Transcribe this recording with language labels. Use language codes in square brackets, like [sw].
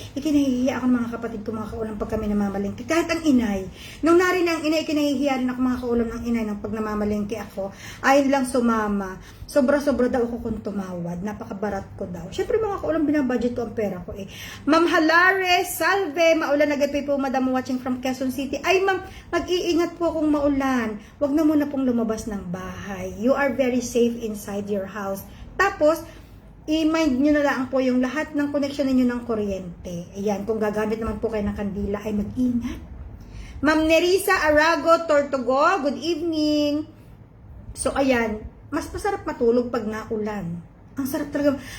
[tl] Ikinahihiya ako ng mga kapatid ko mga kaulam pag kami namamalengke. Kahit ang inay, nung narin ang inay, ikinahihiya rin ako mga kaulam ng inay nang pag namamalengke ako, ayaw nilang sumama. Sobra-sobra daw ako kung tumawad. Napakabarat ko daw. Syempre mga kaulam, binabudget ko ang pera ko eh. Ma'am Halare, salve, maulan agad po Madam [en] watching from Quezon City. [tl] Ay ma'am, mag-iingat po kung maulan. Huwag na muna pong lumabas ng bahay. [en] You are very safe inside your house. [tl] Tapos, i-mind nyo na lang po yung lahat ng connection ninyo ng kuryente. Ayan, kung gagamit naman po kayo ng kandila, ay mag-ingat. Ma'am Nerissa Arago, Tortugo, good evening. So, ayan, mas masarap matulog pag naulan. Ang sarap talaga.